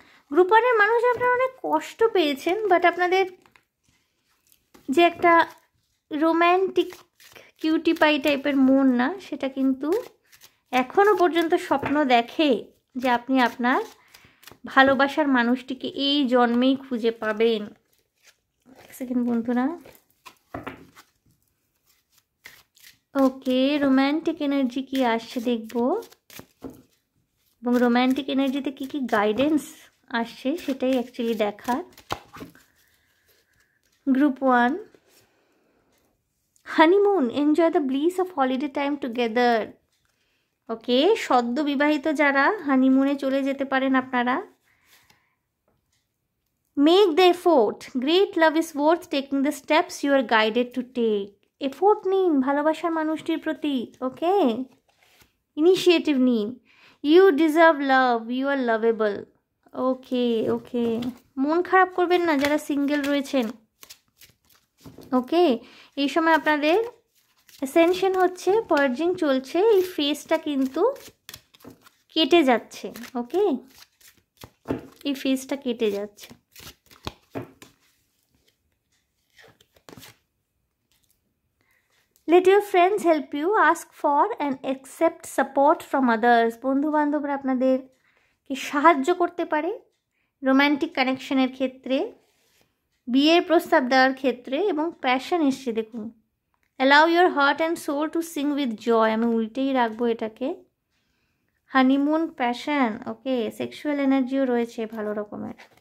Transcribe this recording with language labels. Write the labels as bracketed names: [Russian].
[Bangla] Group 1-এর মানুষ আপনারা অনেক কষ্ট পেয়েছেন, বাট আপনাদের যে একটা রোম্যান্টিক কিউটি পাই টাইপের মন না, সেটা কিন্তু এখনও পর্যন্ত স্বপ্ন দেখে যে আপনি আপনার ভালোবাসার মানুষটিকে এই জন্মেই খুঁজে পাবেন। এক সেকেন্ড বন্ধুরা। ওকে, রোম্যান্টিক এনার্জি কি আসছে দেখব, এবং রোম্যান্টিক এনার্জিতে কি কি গাইডেন্স আসছে সেটাই অ্যাকচুয়ালি দেখার। [English] Group 1, honeymoon, enjoy the bliss of holiday time together. [Bangla] ওকে, সদ্য বিবাহিত যারা হানিমুনে চলে যেতে পারেন আপনারা। [English] Make the effort, great love is worth taking the steps you are guided to take. [Bangla] Effort নিন ভালোবাসার মানুষটির প্রতি, ওকে, ইনিশিয়েটিভ নিন। [English] You deserve love, you are lovable. [Bangla] ওকে ওকে, মন খারাপ করবেন না যারা সিঙ্গেল রয়েছেন। ওকে, এই সময় আপনাদের অ্যাসেনশন হচ্ছে, পার্জিং চলছে, এই ফেজটা কিন্তু কেটে যাচ্ছে। ওকে, এই ফেজটা কেটে যাচ্ছে। [English] Let your friends help you, ask for and accept support from others. [Bangla] বন্ধু বান্ধবরা আপনাদেরকে সাহায্য করতে পারে রোম্যান্টিক কানেকশনের ক্ষেত্রে, বিয়ের প্রস্তাব দেওয়ার ক্ষেত্রে, এবং প্যাশন এসছে দেখুন। [English] allow your heart and soul to sing with joy, [Bangla] আমি উল্টেই রাখবো এটাকে। হানিমুন, প্যাশন, ওকে, সেক্সুয়াল এনার্জিও রয়েছে ভালো রকমের।